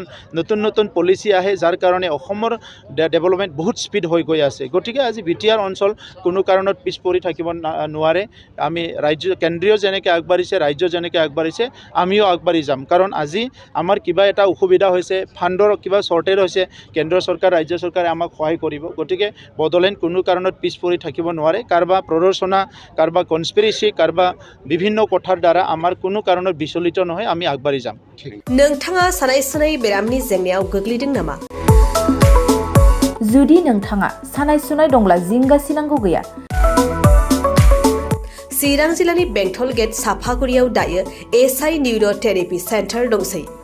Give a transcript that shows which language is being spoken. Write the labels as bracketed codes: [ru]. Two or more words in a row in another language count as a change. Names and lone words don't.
[as] নতুন নতুন পলিচি আহে যাৰ কাৰণে অসমৰ ডেভেলপমেণ্ট বহুত স্পীড হৈ গৈ আছে গতিকে আজি বিটিআৰ অঞ্চল কোনো কাৰণত পিছ পৰি থাকিব নোৱাৰে আমি কেন্দ্ৰীয় যেনেকৈ আগবাঢ়িছে ৰাজ্য যেনেকৈ আগবাঢ়িছে আমিও আগবাঢ়ি যাম কাৰণ আজি আমাৰ কিবা এটা অসুবিধা হৈছে ফাণ্ডৰ কিবা শ্বৰ্টেজ হৈছে কেন্দ্ৰ চৰকাৰ ৰাজ্য চৰকাৰে আমাক সহায় কৰিব গতিকে বড়োলেণ্ড কোনো কাৰণত পিছ পৰি থাকিব নোৱাৰে কাৰোবাৰ প্ৰৰোচনা কাৰোবাৰ কনস্পিৰেচি কাৰোবাৰ বিভিন্ন কথাৰ দ্বাৰা আমাৰ কোনো কাৰণত বিচলিত নহয় আমি আগবাঢ়ি যাম [brx] नोंथाङा सानाय सुनाय बेरामनि जेंनायाव गोग्लैदों नामा? जुदि नोंथाङा सानाय सुनाय दंब्ला जिंगासिनांगौ गैया चिरां जिल्लानि बेंटल गेट साफागुरियाव दायो एसआइ [en] neurotherapy center [brx] दंसै